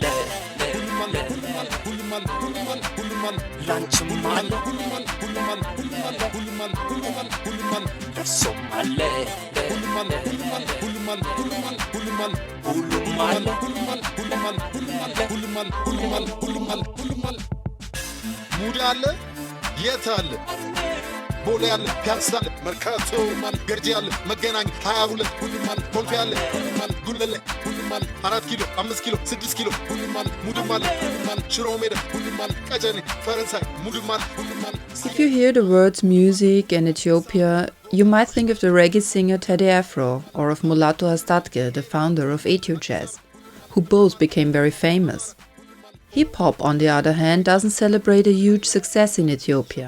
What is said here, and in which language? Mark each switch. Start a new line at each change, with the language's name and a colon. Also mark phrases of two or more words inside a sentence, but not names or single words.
Amharic: ሁሉማለ ሁሉማለ ሁሉማለ ሁሉማለ ሁሉማለ ላንችማለ ሁሉማለ ሁሉማለ ሁሉማለ ሁሉማለ ሁሉማለ ሁሉማለ ደርሶማለ ሁሉማለ ሁሉማለ ሁሉማለ ሁሉማለ ሁሉማለ ሁሉማለ ሁሉማለ ሁሉማለ ሁሉማለ ሁሉማለ ሁሉማለ ሁሉማለ ሁሉማለ ሙድ አለ የት አለ ቦሌ አለ ፒያሳ አለ መርካቶ ማል ገርጂ አለ መገናኛ 22 ሁሉማል ኮልፌ አለ ሁሉማል ጉለሌ ሁሉማል 4 ኪሎ 5 ኪሎ 6 ኪሎ ሁሉማል ሙድማል ሁሉማል ሽሮ ሜዳ ሁሉማል ቀጨኔ ፈረንሳይ ሙድማል ሁሉማል
English: If you hear the words music and Ethiopia, you might think of the reggae singer Teddy Afro or of Mulatu Hastatke, the founder of Ethio-Jazz, who both became very famous. Hip-hop, on the other hand, doesn't celebrate a huge success in Ethiopia.